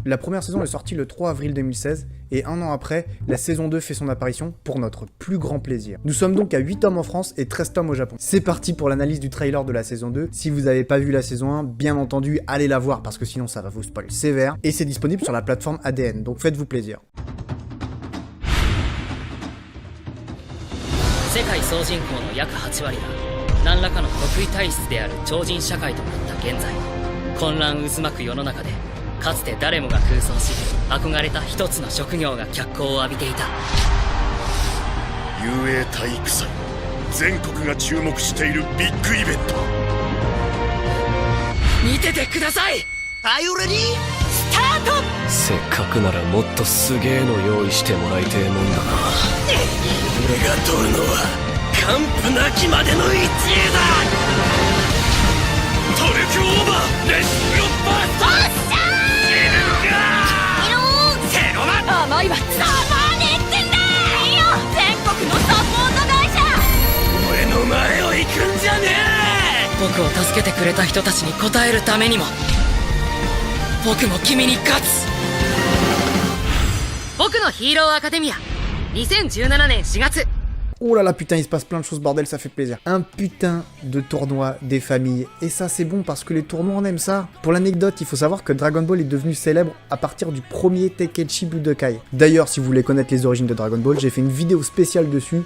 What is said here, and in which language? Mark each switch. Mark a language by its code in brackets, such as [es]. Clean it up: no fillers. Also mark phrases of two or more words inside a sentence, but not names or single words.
[fr] La première saison est sortie le 3 avril 2016, et un an après, la saison 2 fait son apparition pour notre plus grand plaisir. Nous sommes donc à 8 tomes en France et 13 tomes au Japon. C'est parti pour l'analyse du trailer de la saison 2. Si vous n'avez pas vu la saison 1, bien entendu, allez la voir parce que sinon ça va vous spoiler sévère. Et c'est disponible sur la plateforme ADN, donc faites-vous plaisir. [ja] 世界総人口の約8割が何らかの特異体質である超人社会となった現在、混乱渦巻く世の中でかつて誰もが空想し憧れた一つの職業が脚光を浴びていた。雄英体育祭、全国が注目しているビッグイベント。見ててください。 [en] Are you ready? [ja] スタート。せっかくならもっとすげえの用意してもらいてえもんだな。俺が取るのは完膚なきまでの一位だ。トルクオーバーレッツゴーバースト。セロマ甘いわ。サマーネってんだ。いいよ。全国のサポート会社。俺の前を行くんじゃねえ。僕を助けてくれた人たちに応えるためにも僕も君に勝つ。僕のヒーローアカデミア2017年4月。 [fr] Oh là là, putain, il se passe plein de choses, bordel, ça fait plaisir. Un putain de tournoi des familles. Et ça, c'est bon parce que les tournois, on aime ça. Pour l'anecdote, il faut savoir que Dragon Ball est devenu célèbre à partir du premier Tenkaichi Budokai. D'ailleurs, si vous voulez connaître les origines de Dragon Ball, j'ai fait une vidéo spéciale dessus.